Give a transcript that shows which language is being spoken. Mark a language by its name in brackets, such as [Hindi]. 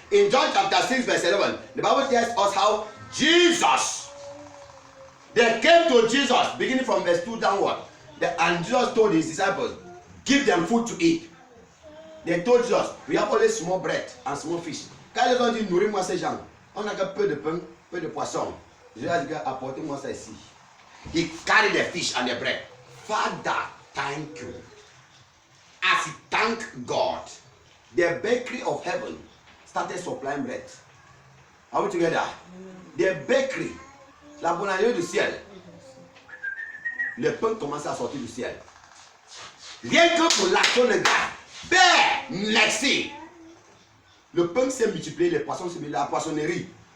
[English] In John chapter 6, verse 11, the Bible tells us how Jesus, they came to Jesus, beginning from verse 2 downward. And Jesus told his disciples, give them food to eat. They told Jesus, we have only small bread and small fish. [French] Quand ils ont dit, nourris-moi ces gens, on a peu de pain, peu de poisson. Jesus a dit, apportez-moi ça ici. [English] He carried the fish and the bread. Father, thank you. As he thanked God, the bakery of heaven started supplying bread. Are we together? The bakery, [French] la boulangerie du ciel, le pain commençait à sortir du ciel. Rien que pour l'action de gars. Père, merci. Le pain s'est multiplié, les poissons s'est multiplié, la poissonnerie.